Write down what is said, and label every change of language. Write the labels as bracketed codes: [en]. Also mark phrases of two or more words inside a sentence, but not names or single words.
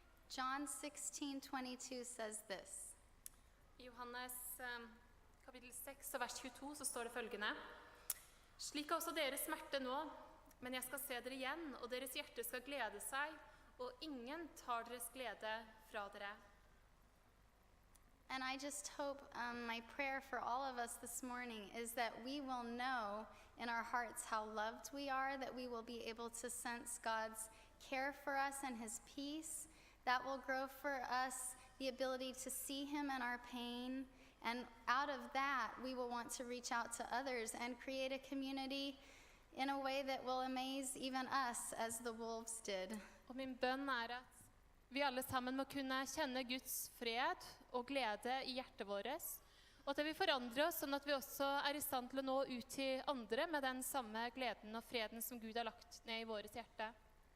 [en] John 16:22 says this. [no] I Johannes kapittel 6 og vers 22 så står det følgende: Slik er også deres smerte nå, men jeg skal se dere igjen, og deres hjerte skal glede seg, og ingen tar deres glede fra dere. [en] And I just hope my prayer for all of us this morning is that we will know in our hearts how loved we are, that we will be able to sense God's care for us and his peace. That will grow for us the ability to see him in our pain. And out of that, we will want to reach out to others and create a community in a way that will amaze even us as the wolves did. [no] Og min bønn er at vi alle sammen må kunne kjenne Guds fred og glede i hjertet vårt, og at det vil forandre oss, sånn at vi også er i stand til å nå ut til andre med den samme gleden og freden som Gud har lagt ned i vårt hjerte.